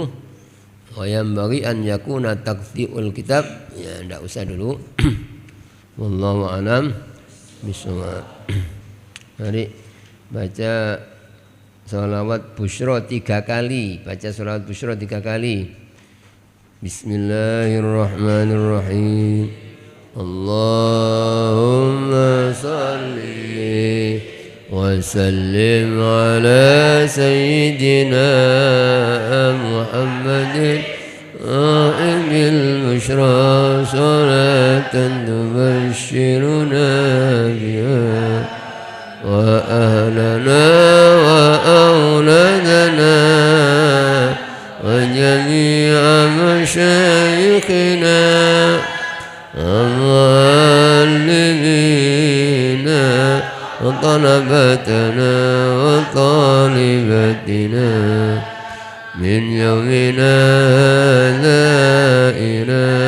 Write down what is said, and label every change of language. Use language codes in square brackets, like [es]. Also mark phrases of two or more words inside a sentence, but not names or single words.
[ar] وينبغي أن يكون تقطيع الكتاب يا, [id] enggak usah dulu. [ar] والله أعلم بالصواب. [id] Mari baca sholawat busyra 3 kali. Baca sholawat busyra 3 kali. [ar] Bismillahirrahmanirrahim. اللهم صل وسلم على سيدنا محمد قائم البشرى صلاة تبشرنا بها وأهلنا وأولادنا وجميع مشايخنا ومعلمينا وطلبتنا وطالبتنا من يومنا هذا إلى